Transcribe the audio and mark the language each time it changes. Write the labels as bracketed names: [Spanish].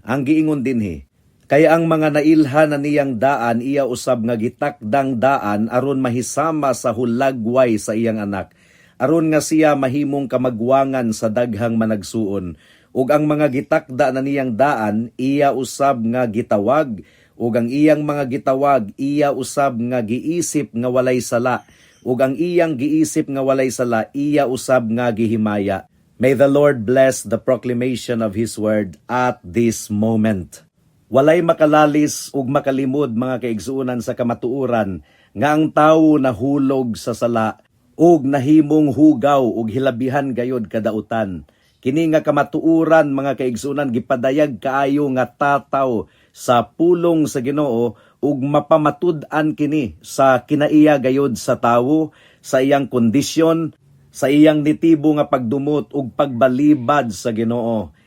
[Cebuano] Ang giingon dinhi, kaya ang mga nailhan na niyang daan iya usab nga gitakdang daan aron mahisama sa hulagway sa iyang anak, aron nga siya mahimong kamagwangan sa daghang managsuon. Ug ang mga gitakda na niyang daan iya usab nga gitawag, ug ang iyang mga gitawag iya usab nga giisip nga walay sala, ug ang iyang giisip nga walay sala iya usab nga gihimaya. [English] May the Lord bless the proclamation of His word at this moment. [Cebuano] Walay makalalis ug makalimod mga kaigsuonan sa kamatuoran nga ang tawo nahulog sa sala ug nahimong hugaw ug hilabihan gayod kadautan. Kini nga kamatuoran mga kaigsuonan gipadayag kaayo nga tataw sa pulong sa Ginoo ug mapamatud-an kini sa kinaiya gayod sa tawo, sa iyang kondisyon, sa iyang nitibo nga pagdumot ug pagbalibad sa Ginoo.